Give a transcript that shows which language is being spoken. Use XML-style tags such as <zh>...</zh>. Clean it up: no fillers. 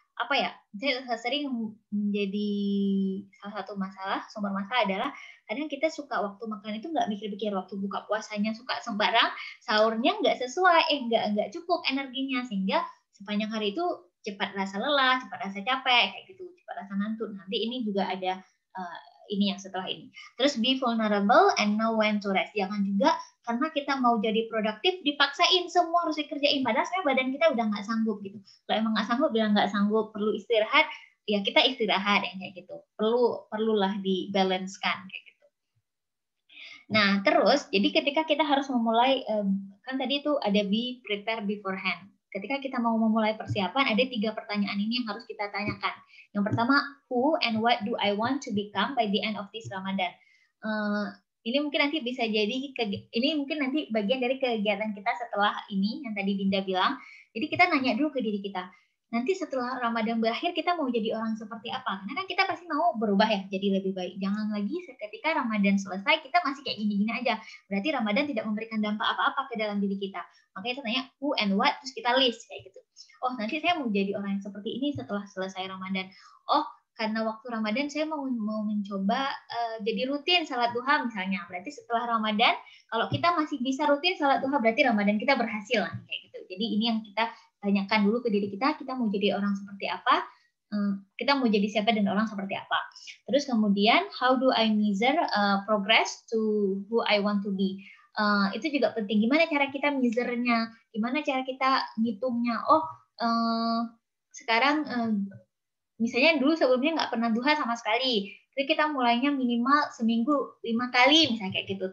<id>apa ya, saya sering menjadi salah satu sumber masalah adalah kadang kita suka waktu makan itu nggak mikir-mikir, waktu buka puasanya suka sembarang, sahurnya nggak sesuai, nggak cukup energinya, sehingga sepanjang hari itu cepat rasa lelah, cepat rasa capek, kayak gitu, cepat rasa ngantuk. Nanti ini juga ada ini yang setelah ini.</id> <en>Terus be vulnerable and know when to rest.</en> <id>Jangan juga karena kita mau jadi produktif dipaksain semua harus dikerjain, padahal sebenarnya badan kita udah nggak sanggup gitu. Kalau emang nggak sanggup, bilang nggak sanggup, perlu istirahat, ya kita istirahat yang kayak gitu. Perlulah dibalancekan kayak gitu. Nah, terus jadi ketika kita harus memulai, kan tadi itu ada</id> <en>be prepare beforehand.</en> <id>Ketika kita mau memulai persiapan, ada 3 pertanyaan ini yang harus kita tanyakan. Yang pertama,</id> <en>who and what do I want to become by the end of this Ramadan?</en> <id>Ini mungkin nanti bisa jadi, ini mungkin nanti bagian dari kegiatan kita setelah ini, yang tadi Dinda bilang. Jadi kita nanya dulu ke diri kita, nanti setelah Ramadan berakhir kita mau jadi orang seperti apa? Karena kan kita pasti mau berubah ya, jadi lebih baik. Jangan lagi ketika Ramadan selesai kita masih kayak gini-gini aja. Berarti Ramadan tidak memberikan dampak apa-apa ke dalam diri kita. Makanya kita tanya</id> <en>who and what,</en> <id>terus kita list kayak gitu. Oh, nanti saya mau jadi orang yang seperti ini setelah selesai Ramadan. Oh, karena waktu Ramadan saya mau mencoba jadi rutin salat duha misalnya. Berarti setelah Ramadan, kalau kita masih bisa rutin salat duha, berarti Ramadan kita berhasil lah kayak gitu. Jadi ini yang kita tanyakan dulu ke diri kita mau jadi orang seperti apa, kita mau jadi siapa dan orang seperti apa.</id> <en>Terus kemudian, how do I measure progress to who I want to be?</en> <id>Itu juga penting. Gimana cara kita measure-nya? Gimana cara kita ngitungnya? Oh, sekarang misalnya dulu sebelumnya nggak pernah duha sama sekali. Jadi kita mulainya minimal seminggu 5 kali misalnya kayak gitu.</id>